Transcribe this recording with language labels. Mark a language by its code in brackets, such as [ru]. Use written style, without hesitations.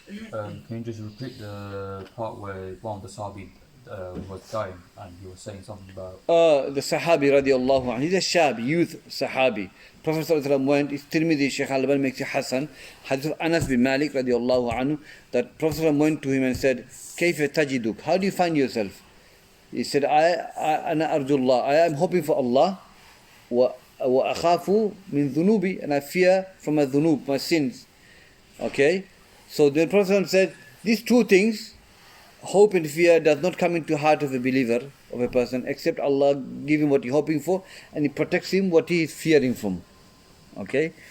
[en] Can you just repeat the part where one of the Sahabi was dying and he was saying something about the Sahabi radiallahu anhu. He's a shab, youth Sahabi. Prophet sallallahu alaihi wasallam went, it's Tirmidhi, Shaykh Al-Albani makes it Hasan, hadith of Anas bin Malik radiallahu anhu, that Prophet sallallahu alaihi wasallam went to him and said, [ar] كيف تجدك? [en] How do you find yourself? He said, [ar] أنا أرجو الله. [en] I am hoping for Allah. [ar] وأخاف من ذنوبي. [en] And I fear from my dhunub, my sins. Okay? So the Prophet said, these two things, hope and fear, does not come into the heart of a believer, of a person, except Allah give him what he's hoping for, and He protects him what he is fearing from. Okay?